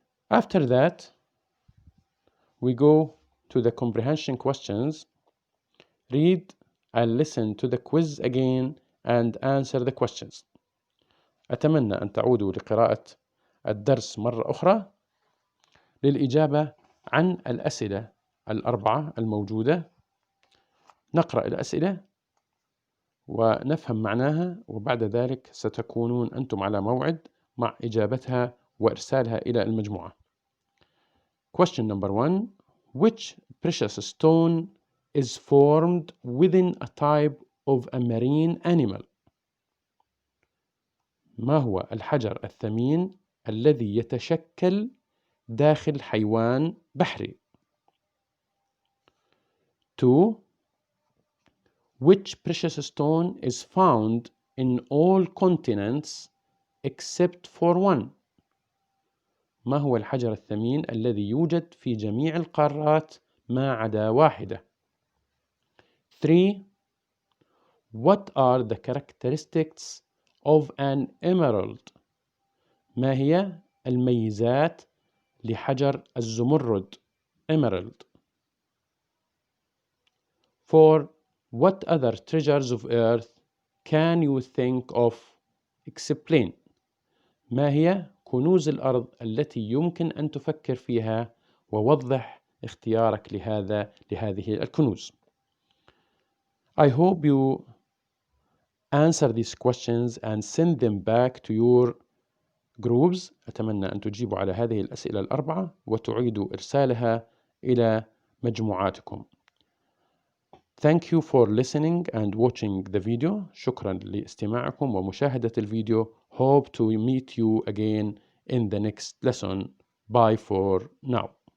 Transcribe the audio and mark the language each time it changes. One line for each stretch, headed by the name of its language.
English: After that, we go to the comprehension questions. Read and listen to the quiz again and answer the questions.
Arabic: أتمنى أن تعودوا لقراءة الدرس مرة أخرى للإجابة عن الأسئلة 4 الموجودة. نقرأ الأسئلة ونفهم معناها، وبعد ذلك ستكونون أنتم على موعد مع إجابتها وإرسالها إلى المجموعة.
English: Question number 1. Which precious stone is formed within a type of a marine animal?
Arabic: ما هو الحجر الثمين الذي يتشكل داخل حيوان بحري؟ 2.
English: Which precious stone is found in all continents except for one?
Arabic: ما هو الحجر الثمين الذي يوجد في جميع القارات ما عدا واحدة. 3.
English: What are the characteristics of an emerald?
Arabic: ما هي الميزات لحجر الزمرد emerald. 4.
English: What other treasures of earth can you think of? Explain.
Arabic: ما هي كنوز الأرض التي يمكن أن تفكر فيها ووضح اختيارك لهذه الكنوز.
English: I hope you answer these questions and send them back to your groups.
Arabic: أتمنى أن تجيبوا على هذه الأسئلة الأربعة وتعيدوا إرسالها إلى مجموعاتكم.
English: Thank you for listening and watching the video.
Arabic: شكرا لاستماعكم ومشاهدة الفيديو.
English: Hope to meet you again in the next lesson. Bye for now.